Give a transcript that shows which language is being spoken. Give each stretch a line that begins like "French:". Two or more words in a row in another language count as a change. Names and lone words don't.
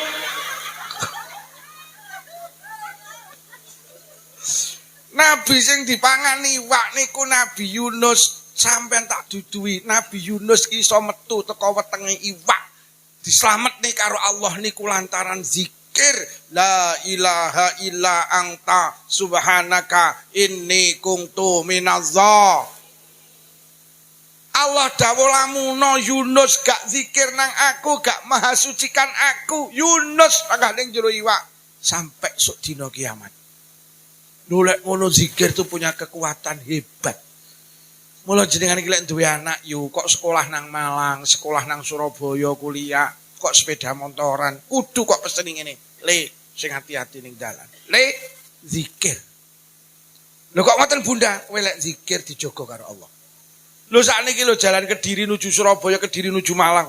Javanese: Nabi sing dipangan iwak niku Nabi Yunus. Sampeyan tak duduhi Nabi Yunus ki iso metu teko wetenge iwak. Dislametne karo Allah niku lantaran zikir
Arabic: لا إله إلا أنت سبحانك إني كنت من الظا.
Javanese: Allah dawuh lamuno Yunus gak zikir nang aku, gak
Indonesian: maha sucikan
Javanese: aku. Yunus panggah ning jero iwak sampai sok dina kiamat. Lek ngono
Indonesian: zikir itu punya kekuatan hebat.
Javanese: Mula jenengan iki lek duwe anak yu kok sekolah nang Malang, sekolah nang Surabaya, kuliah, kok sepeda motoran, kudu kok pesen ngene. Le, sing hati-hati ning dalan. Le, zikir. Lho kok ngoten Bunda, kowe lek zikir dijogo karo Allah. Lho sakniki lho jalan Kediri nuju Surabaya, Kediri nuju Malang.